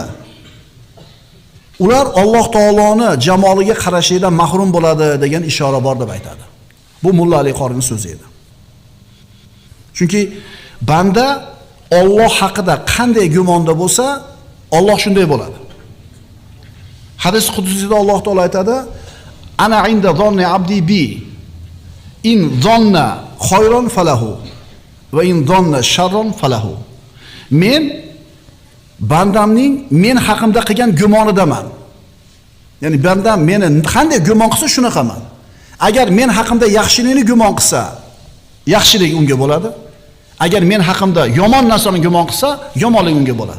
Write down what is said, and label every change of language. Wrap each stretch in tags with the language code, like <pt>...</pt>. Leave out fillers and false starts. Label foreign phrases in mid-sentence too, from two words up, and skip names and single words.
<uz>Ular Alloh taoloni jamoliga qarashidan mahrum bo'ladi degan ishora bor deb aytadi. Bu Mulla Ali Qorining so'zi edi. Chunki banda Alloh haqida qanday gumonda bo'lsa, Alloh shunday bo'ladi. Hadis qudusida Alloh taolo aytadi:</uz> <ar>"أنا عند ظن عبدي بي. إن ظن خيرا فله وإن ظن شرا فله."</ar> <uz>Men bandamning men haqimda qilgan gumonidaman. Ya'ni bandam meni qanday gumon qilsa shunaqaman. Agar men haqimda yaxshilikni gumon qilsa, yaxshilik unga bo'ladi. Agar men haqimda yomon narsani gumon qilsa, yomonlik unga bo'ladi.</uz>